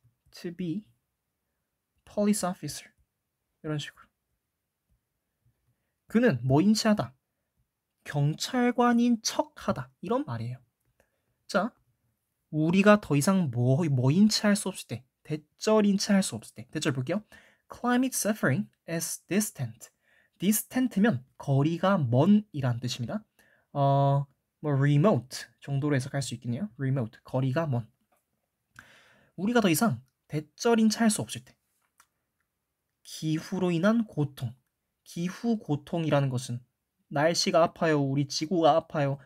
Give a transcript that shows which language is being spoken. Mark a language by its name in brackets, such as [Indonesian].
[English] to be police officer [Korean] 이런 식으로 그는 뭐인 채 하다 경찰관인 척 하다 이런 말이에요. 자 우리가 더 이상 뭐인 채 할 수 없을 때 대절인 채 할 수 없을 때 대절 볼게요. [English] Climate suffering is distant. [Korean] distant면 거리가 먼이란 뜻입니다. 뭐 remote 정도로 해석할 수 있겠네요. remote 거리가 먼. 우리가 더 이상 대절인 채 할 수 없을 때 기후로 인한 고통. 기후 고통이라는 것은 날씨가 아파요. 우리 지구가 아파요.